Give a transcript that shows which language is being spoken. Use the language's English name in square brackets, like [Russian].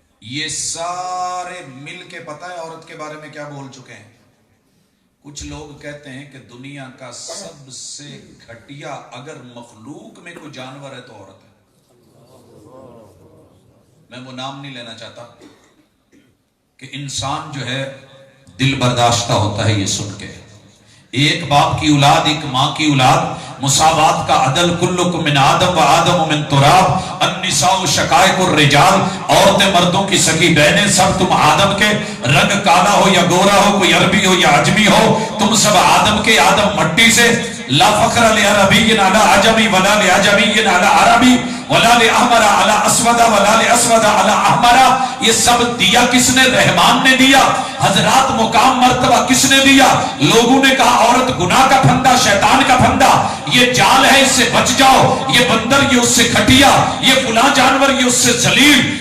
[Urdu] یہ سارے مل کے پتہ ہے عورت کے بارے میں کیا بول چکے ہیں؟ کچھ لوگ کہتے ہیں کہ دنیا کا سب سے گھٹیا اگر مخلوق میں کوئی جانور ہے تو عورت ہے. میں وہ نام نہیں لینا چاہتا کہ انسان جو ہے دل برداشتہ ہوتا ہے یہ سن کے. ایک باپ کی اولاد، ایک ماں کی اولاد، مساوات کا عدل. [Arabic] کلکم من آدم و آدم من تراب، النساء شقائق الرجال. [Urdu] عورتیں مردوں کی سگی بہنیں، سب تم آدم کے. رنگ کالا ہو یا گورا ہو، کوئی عربی ہو یا عجمی ہو، تم سب آدم کے. آدم مٹی سے. [Arabic] لا فخر لعربی علی عجمی ولا لعجمی علی عربی. ولا لأحمر علی اسود ولا لأسود علی احمر، [Urdu] یہ سب دیا کس نے؟ رحمان نے دیا۔ حضرات مقام مرتبہ کس نے دیا؟ لوگوں نے کہا عورت گناہ کا پھندا، شیطان کا پھندا، یہ جال ہے اس سے بچ جاؤ، یہ بندر یہ اس سے کھٹیا، یہ فلاں جانور یہ اس سے ذلیل،